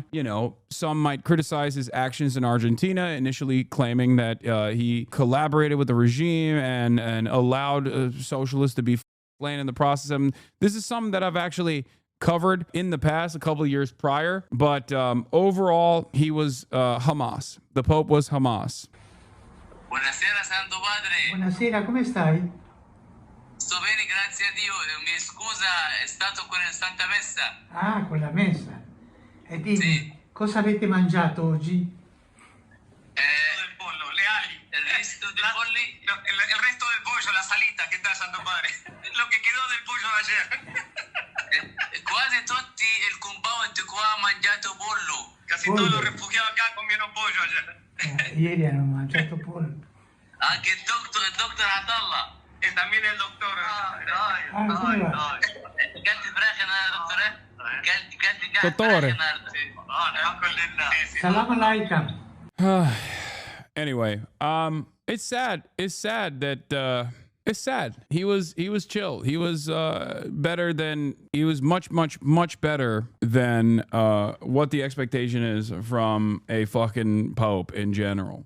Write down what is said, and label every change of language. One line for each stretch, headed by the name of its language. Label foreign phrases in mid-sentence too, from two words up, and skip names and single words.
English: You know, some might criticize his actions in Argentina, initially claiming that he collaborated with the regime and allowed socialists to be slain in the process. I mean, this is something that I've actually covered in the past, a couple of years prior, but overall, he was Hamas. The Pope was Hamas.
Italian: Buonasera, Santo Padre. Buonasera, come stai? Sto bene, grazie a Dio. Mi scusa, è stato con il Santa Messa. Ah, con la messa. E dimmi, Sì. cosa avete mangiato oggi? Del pollo, le ali. Il resto del pollo? Il resto del pollo, la salita,
Spanish: che tal,
Italian: Santo Padre?
Spanish: Lo che quedò del pollo de ayer.
Italian: Quasi tutti il compound qua ha mangiato pollo.
Spanish: Casi
Italian: Pollo.
Spanish: todos los refugiados acá comieron pollo ayer.
Italian: Ieri hanno mangiato pollo. Anche il doctor Atallah.
Spanish: E también el doctor.
Italian: come va?
Arabic: كلت فراخ النهارده يا دكتور؟ كلت Dottore. فراخ النهارده. الحمد لله. سلام عليكم.
English: Anyway, it's sad. It's sad that it's sad. He was chill. He was much better than what the expectation is from a fucking pope in general.